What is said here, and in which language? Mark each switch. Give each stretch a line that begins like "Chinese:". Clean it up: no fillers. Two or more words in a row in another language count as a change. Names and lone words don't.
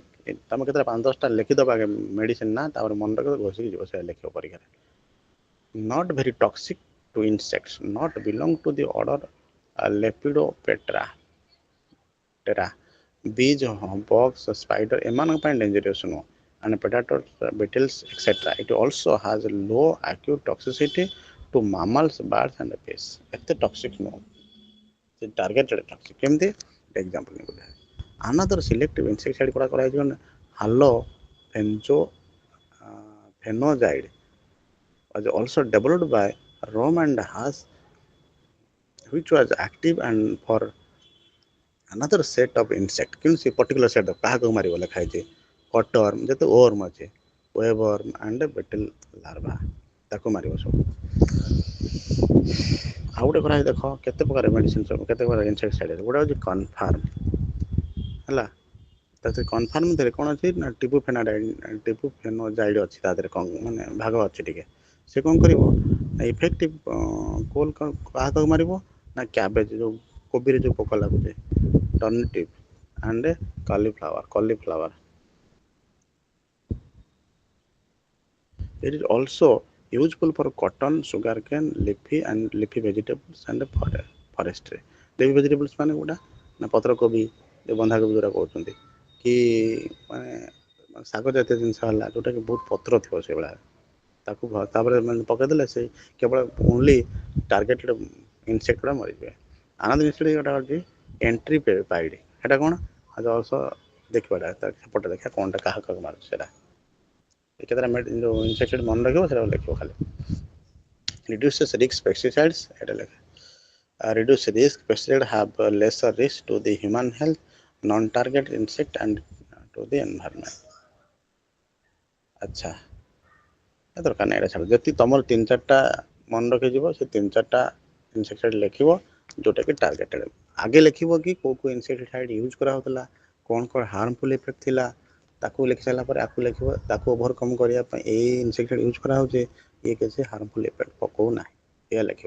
Odia: ତମେ କେତେଟା 5-10ଟା ଲେଖିଦେବା ଆଗେ ମେଡ଼ିସିନ ନା, ତାପରେ ମନେ ରଖିବ ଘୋଷିକି ଯିବ, ସେଇଟା ଲେଖିବ ପରୀକ୍ଷାରେ।
English: not very toxic to insects, not belong to the order Lepidoptera. bees, bugs, spider
Odia: ଏମାନଙ୍କ ପାଇଁ ଡେଞ୍ଜରିୟସ୍ ନୁହଁ।
English: and predators, beetles, etc. It also has low acute toxicity to mammals, birds and fish.
Odia: ଏତେ ଟକ୍ସିକ୍ ନୁହଁ, ସେ
English: targeted toxic.
Odia: କେମିତି ଏକ୍ଜାମ୍ପଲ୍ ନେଇଗଲେ
English: another selective insecticide
Odia: କରାଯାଇଛି ମାନେ
English: ହାଲୋ ଫେନୋଜାଇଡ୍ was also developed by Rome and Haas, which was active and for another set of insect।
Odia: କିନ୍ତୁ ସେ
English: particular set
Odia: କାହାକୁ ମାରିବ ଲେଖା ହେଇଛି କଟୱାର୍ମ, ଯେତେ ଓର୍ମ ଅଛି
English: webworm and beetle larva,
Odia: ତାକୁ ମାରିବ ସବୁ। ଆଉ ଗୋଟେ କରାହେଇ ଦେଖ କେତେ ପ୍ରକାର ମେଡ଼ିସିନ ସବୁ, କେତେ ପ୍ରକାର ଇନସେକ୍ଟିସାଇଡ୍। ଗୋଟେ ହେଉଛି କନଫାର୍ମ ହେଲା। ତା ଦେହରେ କନଫାର୍ମ ଦେହରେ କ'ଣ ଅଛି ନା ଟିବୁଫେନୋଜାଇଡ୍ ଅଛି ତା ଦେହରେ କ'ଣ ମାନେ ଭାଗ ଅଛି ଟିକେ। ସେ କ'ଣ କରିବ ନା
English: effective cole
Odia: କାହାକୁ ମାରିବ ନା କ୍ୟାବେଜ ଯେଉଁ କୋବିରେ ଯେଉଁ ପୋକ ଲାଗୁଛି,
English: turnip and cauliflower. It is also useful for cotton, sugarcane, leafy vegetables and forestry। leafy vegetables
Odia: ମାନେ ଗୁଡ଼ା ନା ପତ୍ରକୋବି, ବନ୍ଧାକୋବି ଯେଉଁଟା କହୁଛନ୍ତି, କି ମାନେ ଶାଗ ଜାତୀୟ ଜିନିଷ ହେଲା ଯେଉଁଟାକି ବହୁତ ପତ୍ର ଥିବ ସେଇଭଳିଆ, ତାକୁ ତାପରେ ମାନେ ପକାଇଦେଲେ ସେ କେବଳ
English: only targeted insect
Odia: ଗୁଡ଼ା ମରିଯିବେ। ଆନନ୍ଦ ଇନସେକ୍ଟ ଗୋଟେ ହେଉଛି ଏଣ୍ଟ୍ରିପାଇଡ୍। ସେଇଟା କ'ଣ ଅଳ୍ପ ଦେଖିବାଟା ସେପଟେ ଦେଖିବା କ'ଣଟା କାହାକୁ ମାରୁଛି ସେଇଟା। କେତେଟା ଯେଉଁ ଇନସେକ୍ଟିସାଇଡ୍ ମନେ ରଖିବ ସେଇଟା ଲେଖିବ ଖାଲି।
English: reduces risk pesticides,
Odia: ଏଇଟା ଲେଖା
English: reduce risk pesticides have lesser risk to the human health, non-target insect and to the environment।
Odia: ଆଚ୍ଛା ଦରକାର ନାହିଁ ଏଇଟା ଛାଡ଼। ଯଦି ତୁମର 3-4ଟା ମନେ ରଖିଯିବ, ସେ 3-4ଟା ଇନସେକ୍ଟିସାଇଡ୍ ଲେଖିବ ଯେଉଁଟାକି ଟାର୍ଗେଟେଡ୍। ଆଗେ ଲେଖିବ କି କେଉଁ କେଉଁ ଇନସେକ୍ଟିସାଇଡ୍ ୟୁଜ୍ କରାହେଉଥିଲା, କ'ଣ କ'ଣ
English: harmful effect
Odia: ଥିଲା, ତାକୁ ଲେଖି ସାରିଲା ପରେ ଆକୁ ଲେଖିବ ତାକୁ ଓଭରକମ୍ କରିବା ପାଇଁ ଏଇ ଇନସେକ୍ଟିସାଇଡ୍ ୟୁଜ୍ କରାହେଉଛି, ଇଏ କିଛି
English: harmful effect
Odia: ପକାଉନାହିଁ, ଏଇଆ ଲେଖିବ।